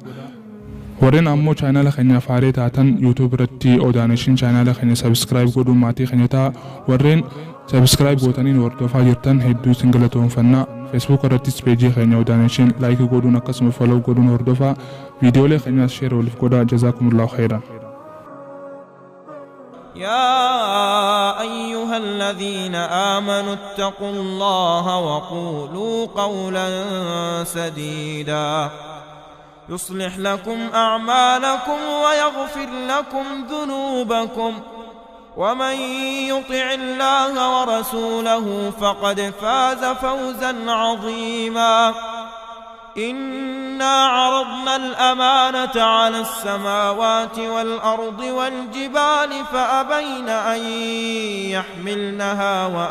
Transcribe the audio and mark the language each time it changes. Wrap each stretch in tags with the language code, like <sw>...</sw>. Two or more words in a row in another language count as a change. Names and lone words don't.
<om>Warreen ammoo chaanaala keenya faaree taatan YouTube irratti Odaa Neeshin chaanaala keenya subscribe godhuun maatii keenya ta'a. Warreen subscribe gootaniin hordofaa jirtan hedduu isin galatoomfannaa. Facebook irrattis peejii keenya Odaa Neeshin laayikii godhuun akkasuma follow godhuun hordofaa. Viidiyoolee keenyaas sheer waliif godhaa.</om> <ar>جزاكم الله خيرا. يا أيها الذين آمنوا اتقوا الله وقولوا قولا سديدا يصلح لكم أعمالكم ويغفر لكم ذنوبكم ومن يطع الله ورسوله فقد فاز فوزا عظيما إنا عرضنا الأمانة على السماوات والأرض والجبال فأبين أن يحملنها</ar>